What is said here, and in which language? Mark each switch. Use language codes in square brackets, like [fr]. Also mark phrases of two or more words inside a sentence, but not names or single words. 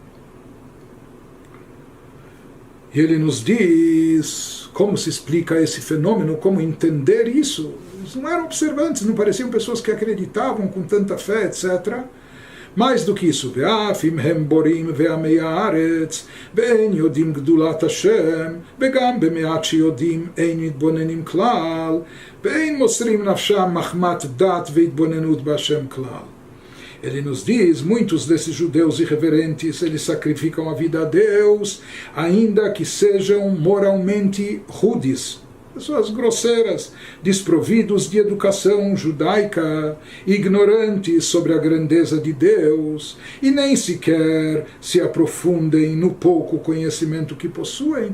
[pt] E ele nos diz como se explica esse fenômeno, como entender isso. Eles não eram observantes, não pareciam pessoas que acreditavam com tanta fé, etc. Mais do que isso, [he] ואף אם הם בורים ועמי הארץ, ואין יודעים גדולת השם, וגם במעט שיודעים אין מתבוננים כלל, ואין מוסרים נפשם מחמת דת והתבוננות בהשם כלל. [pt] Ele nos diz, muitos desses judeus irreverentes, eles sacrificam a vida a Deus, ainda que sejam moralmente rudes, pessoas grosseiras, desprovidos de educação judaica, ignorantes sobre a grandeza de Deus, e nem sequer se aprofundem no pouco conhecimento que possuem.